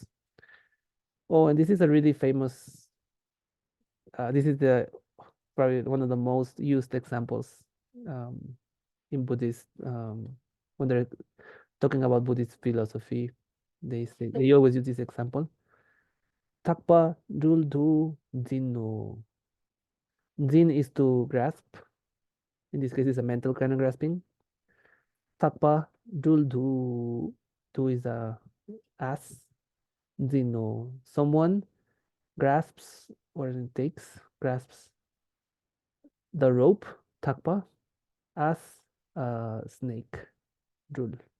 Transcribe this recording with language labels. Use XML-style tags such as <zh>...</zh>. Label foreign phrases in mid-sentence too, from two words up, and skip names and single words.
<en>Oh, and this is a really famous, this is the probably one of the most used examples um, in Buddhist, when they're talking about Buddhist philosophy, they always use this example.</en> <bo>Takpa dul du zinu.</bo> <en>Zin is to grasp. In this case, it's a mental kind of grasping.</en> <bo>Takpa dul du</bo> <en>is a as. Zinu. Someone grasps or grasps the rope, takpa, as snake, jul.</en>